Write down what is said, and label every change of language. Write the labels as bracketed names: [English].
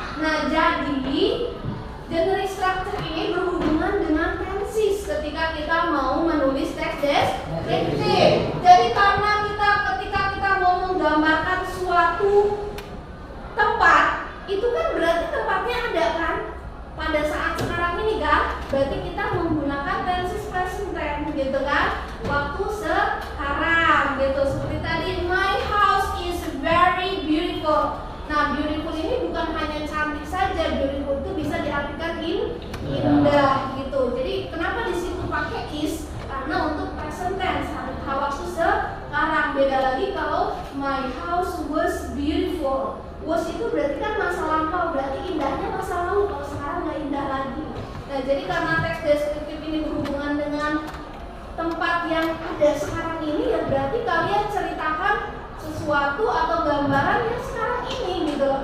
[Indonesian] Nah, jadi generic structure ini berhubungan dengan tenses ketika kita mau menulis teks deskriptif. Jadi karena ketika kita mau menggambarkan suatu tempat, itu kan berarti tempatnya ada kan? Pada saat sekarang ini kan, berarti kita menggunakan tenses present tense, gitu kan? Waktu sekarang, gitu. Seperti tadi, [English] my house is very beautiful. [Indonesian] Nah, beautiful ini bukan hanya cantik saja, beautiful itu bisa diartikan indah, gitu. Jadi kenapa di situ pakai is? Karena untuk present tense, waktu sekarang. Beda lagi kalau [English] my house was beautiful. [Indonesian] Was itu berarti kan masa lampau, berarti indahnya masa lalu, kalau sekarang nggak indah lagi. Nah, jadi karena teks deskriptif ini berhubungan dengan tempat yang ada sekarang ini, ya berarti kalian ceritakan sesuatu atau gambaran yang sekarang ini, gitu loh.